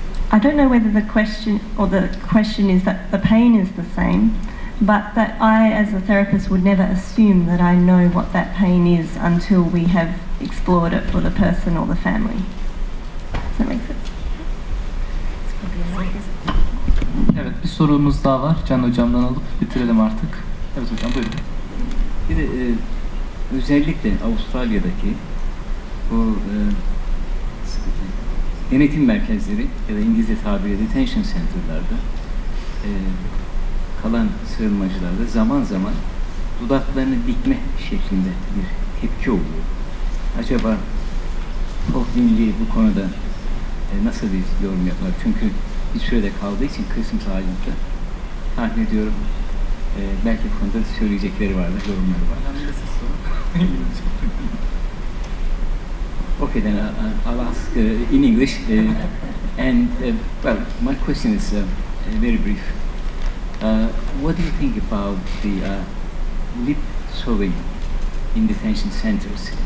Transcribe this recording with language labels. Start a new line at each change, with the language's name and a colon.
English: I don't know whether the question is that the pain is the same, but that I, as a therapist, would never assume that I know what that pain is until we have explored it for the person or the family. Does that make sense?
Turkish: Evet, bir sorumuz daha var. Can Hocam'dan alıp bitirelim artık. Evet hocam, buyurun. Bir de özellikle Avustralya'daki bu denetim merkezleri ya da İngilizce tabiriyle detention center'larda kalan sığınmacılarda zaman zaman dudaklarını dikme şeklinde bir tepki oluyor. Acaba Tolga bu konuda nasıl bir yorum yapar? Çünkü bir sürede kaldığı için Christmas Island'da tahmin ediyorum belki bu konuda söyleyecekleri vardır, yorumları vardır.
English: Okay, then I'll ask in English, and well, my question is very brief. What do you think about the lip sewing in detention centers?